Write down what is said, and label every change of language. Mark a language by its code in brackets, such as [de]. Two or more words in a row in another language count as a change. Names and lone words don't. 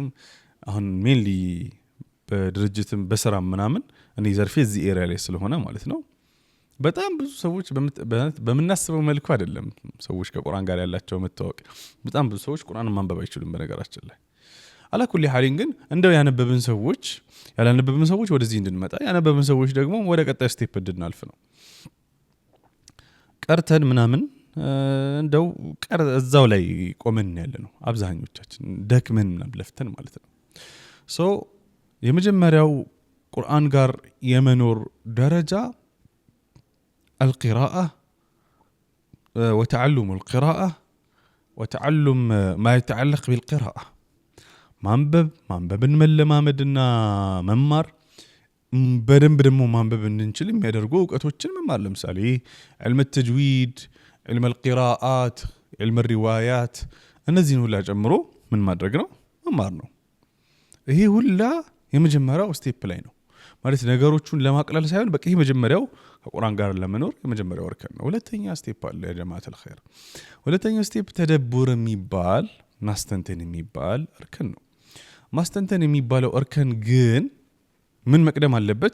[am] አሁን ሜንሊ በድርጅትም በስራም ምናምን እኔ ዘርፌ እዚህ ኤሪያ ላይ ስለሆነ ማለት ነው በጣም ብዙ ሰዎች በምናስበው መልኩ አይደለም ሰዎች ከቁርአን ጋር ያላቸው መታወቅ። በጣም ብዙ ሰዎች ቁርአንን ማንበብ አይችሉም በነገራችን ላይ። [ar] على كل حال [am] ግን እንደው ያነበብን ሰዎች ያላነበብን ሰዎች ወደዚህ እንድንመጣ ያነበብን ሰዎች ደግሞ ወደ ቀጣይ ስቴፕ እንድናልፍ ነው። ቀርተን ምናምን እንደው እዛው ላይ ቆመን ያለ ነው አብዛኞቻችን ደክመን ምናምን ለፍተን ማለት ነው። ሶ የመጀመሪያው ቁርአን ጋር የመኖር ደረጃ القراءة [ar] وتعلم القراءة وتعلم ما يتعلق بالقراءة [am] ማንበብን መለማመድና መማር በደንብ ደግሞ ማንበብ እንድንችል የሚያደርጉ እውቀቶችን መማር። ለምሳሌ [ar] علم التجويد علم القراءات علم الروايات [am] እነዚህን ሁላ ጨምሮ ምን ማድረግ ነው? መማር ነው። ይሄ ሁላ የመጀመሪያው ስቴፕ ላይ ነው ማለት ነገሮቹን ለማቅለል ሳይሆን በቃ ይሄ መጀመሪያው ከቁርአን ጋር ለመኖር የመጀመሪያው እርከን ነው። ሁለተኛ ስቴፕ አለ [ar] يا جماعة الخير። [am] ሁለተኛው ስቴፕ ተደቡር የሚባል ማስተንተን የሚባል እርከን ነው። ማስተንተን የሚባለው እርከን ግን ምን መቅደም አለበት?